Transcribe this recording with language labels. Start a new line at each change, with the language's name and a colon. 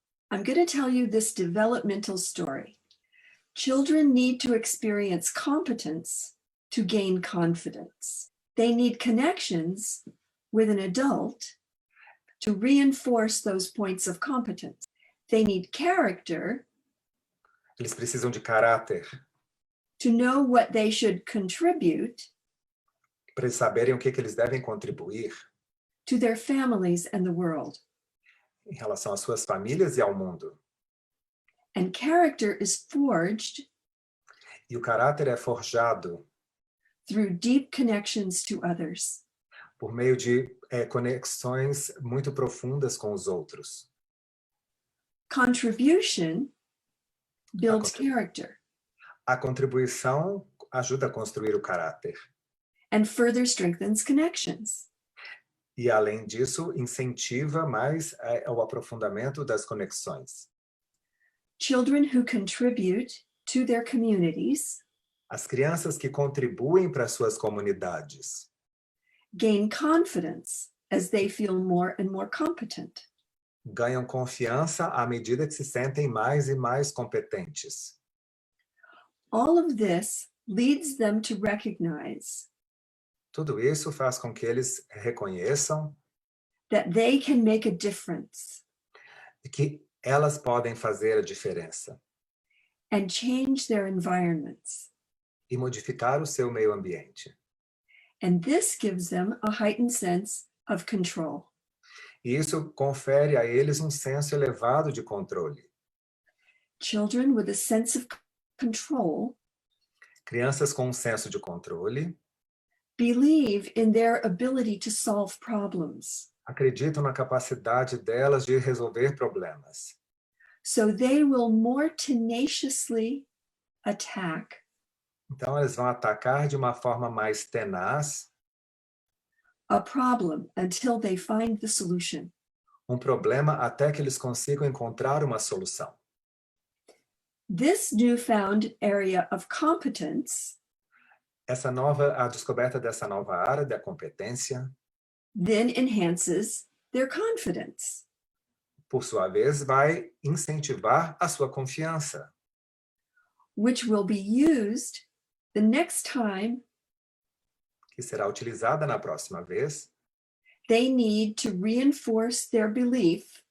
English: I'm going to tell you this developmental story. Children need to experience competence to gain confidence. They need connections with an adult to reinforce those points of competence. They need character.
Portuguese: Eles precisam de caráter
English: To know what they should contribute
Portuguese: para eles saberem o que eles devem contribuir
English: to their families and the world.
Portuguese: em relação às suas famílias e ao mundo.
English: And character is forged
Portuguese: E o caráter é forjado
English: through deep connections to others.
Portuguese: por meio de conexões muito profundas com os outros.
English: Contribution builds character
Portuguese: A contribuição ajuda a construir o caráter.
English: and further strengthens connections.
Portuguese: E, além disso, incentiva mais o aprofundamento das conexões.
English: Children who contribute to their communities
Portuguese: As crianças que contribuem para suas comunidades
English: gain confidence as they feel more and more competent.
Portuguese: ganham confiança à medida que se sentem mais e mais competentes.
English: All of this leads them to recognize
Portuguese: Tudo isso faz com que eles reconheçam
English: that they can make a difference
Portuguese: que elas podem fazer a diferença
English: and change their environments.
Portuguese: e modificar o seu meio ambiente.
English: And this gives them a heightened sense of control.
Portuguese: E isso confere a eles um senso elevado de controle.
English: Children with a sense of control
Portuguese: Crianças com um senso de controle
English: believe in their ability to solve problems.
Portuguese: acreditam na capacidade delas de resolver problemas.
English: So they will more tenaciously attack
Portuguese: Então, eles vão atacar de uma forma mais tenaz
English: a problem until they find the solution.
Portuguese: um problema até que eles consigam encontrar uma solução.
English: This newfound area of competence
Portuguese: A descoberta dessa nova área da competência,
English: then enhances their confidence,
Portuguese: por sua vez, vai incentivar a sua confiança,
English: which will be used the next time
Portuguese: que será utilizada na próxima vez,
English: they need to reinforce their belief